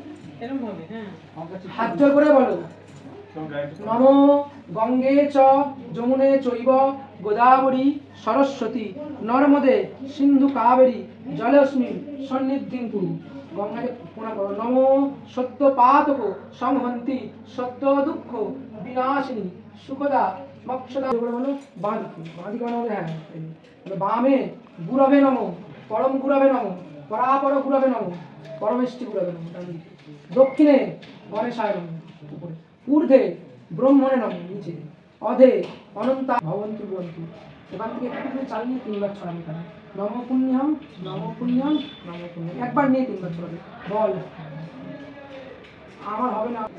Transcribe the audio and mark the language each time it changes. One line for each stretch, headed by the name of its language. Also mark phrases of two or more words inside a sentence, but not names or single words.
Bangla: হাত জোর করে বলো,
Sanskrit: নমো গঙ্গে চ যমুনে চৈব গোদাবরী সরস্বতী নর্মদে সিন্ধু কাবেরী জলেস্মিন সন্নিধিং কুরু।
Bangla: গঙ্গাকে প্রণাম করো।
Sanskrit: নমো সত্য পাতক সংহন্তি সত্য দুঃখ বিনাশিনী সুখদা মক্ষদা।
Bangla: বলো বাঁ দিকে, বাঁ দিকে মানে হ্যাঁ,
Sanskrit: বামে গুরবে নমো পরম গুরবে নমো পরাপর গুরবে নমো পরমেষ্টি গুরবে নমো। দক্ষিণে গণেশায় নমো, উপরে। ঊর্ধ্বে ব্রহ্মণে নমো, নিচে। অধে অনন্তা ভবন্তু ভবন্তু।
Bangla: এখান থেকে একটু চাল নিয়ে 3 বার ছড়াবে। এখানে
Sanskrit: নম পুণ্যম নম পুণ্যম নম পুণ্যম,
Bangla: একবার নিয়ে 3 বার ছড়াবে। বল, আমার হবে না।